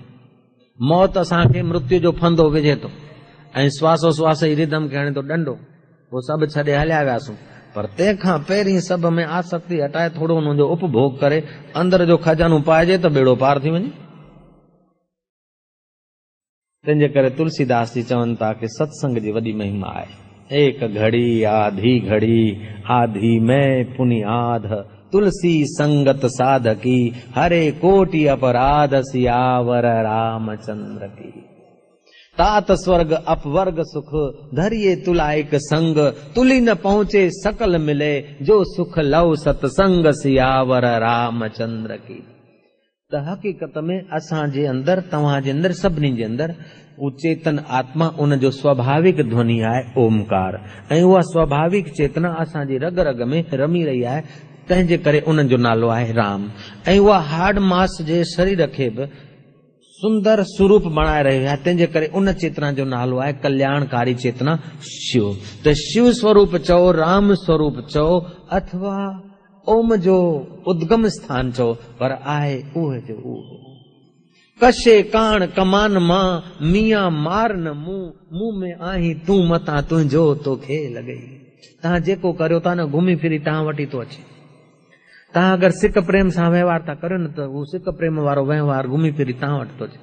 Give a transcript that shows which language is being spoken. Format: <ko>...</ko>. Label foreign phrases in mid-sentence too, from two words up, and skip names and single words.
<sd>मौत असांखे मृत्यु जो फंदो विझे थो ऐं श्वासो श्वास जी रिदम खे हणे थो डंडो, पोइ सभु छॾे हलिया वियासीं, पर तंहिंखां पहिरीं सभ में आसक्ति हटाए थोरो हुनजो उपभोग करे अंदर जो खजानो पाइजे त बेड़ो पार थी वञे। तंहिंजे करे तुलसीदास जी चवनि था कि सत्संग जी वॾी महिमा आहे।</sd> <awa>एक घड़ी आधी घड़ी आधी में पुनियाद, तुलसी संगत साधकी, हरे कोटि अपराध, सियावर रामचंद्र की। तात स्वर्ग अपवर्ग सुख, धरिए तुला एक संग, तुली न पहुंचे सकल मिले, जो सुख लव सत्संग, सियावर रामचंद्र की।</awa> <sd>त हक़ीक़त में असांजे अंदर, तव्हांजे अंदर, सभिनी जे अंदर उहो चेतन आत्मा, उन जो स्वाभाविक ध्वनि आहे ओमकार, ऐं उहा स्वाभाविक चेतना असांजी रग रग में रमी रही आहे, तंहिंजे करे उन्हनि जो नालो आहे राम। ऐं उहा हाड मास जे शरीर खे बि सुंदर स्वरूप बणाए रही आहे, तंहिंजे करे उन चेतना जो नालो आहे कल्याणकारी चेतना शिव। त शिव स्वरूप चओ, राम स्वरूप चओ, अथवा ओम जो उद्गम स्थान चओ, पर आहे उहे जो उहो। कशे कान कमान मां, मियां मार न मुंह में आहीं तूं मतां, तुंहिंजो तोखे लॻई। तव्हां जेको करियो था न, घुमी फिरी तव्हां वटि थो अचे। तव्हां अगरि सिक प्रेम सां वहिंवार था करियो न, त उहो सिक प्रेम वारो वहिंवार घुमी फिरी तव्हां वटि थो अचे।</sd>